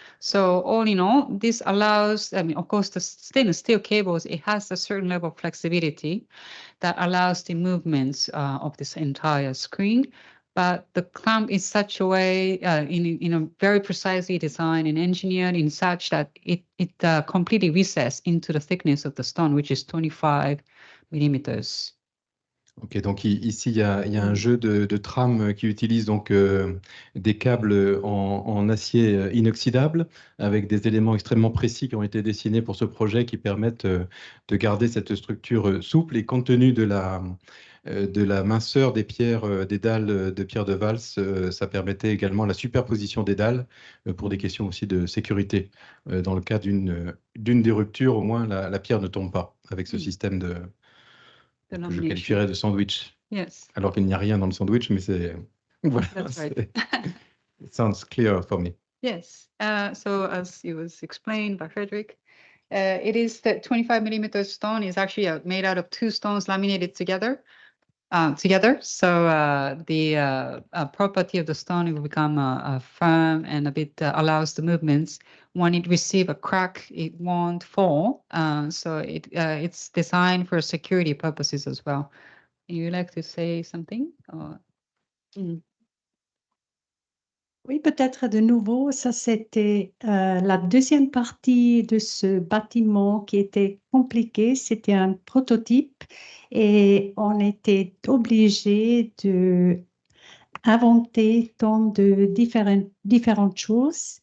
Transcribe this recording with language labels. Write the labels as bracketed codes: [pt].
[en] So all in all, this allows, I mean, of course, the stainless steel cables, it has a certain level of flexibility that allows the movements of this entire screen. But the clamp is such a way, in a very precisely designed and engineered in such that it completely recesses into the thickness of the stone, which is 25 millimètres. [fr] Ok, donc ici, il y a un jeu de trames qui utilise donc des câbles en acier inoxydable avec des éléments extrêmement précis qui ont été dessinés pour ce projet qui permettent de garder cette structure souple et compte tenu de la minceur des pierres, des dalles de pierre de valse, ça permettait également la superposition des dalles pour des questions aussi de sécurité. Dans le cas d'une des ruptures, au moins la pierre ne tombe pas avec ce système que je qualifierais de sandwich. [en] Yes. [fr] Alors qu'il n'y a rien dans le sandwich, mais c'est... Voilà, [en] That's right. It sounds clear for me. Yes. So as it was explained by Frederick, it is that 25 millimeter stone is actually made out of two stones laminated together. So the property of the stone will become firm and a bit allows the movements. When it receives a crack, it won't fall. So it's designed for security purposes as well. You like to say something? [fr] Oui, peut-être de nouveau, ça c'était la deuxième partie de ce bâtiment qui était compliqué. C'était un prototype et on était obligé de inventer tant de différentes choses.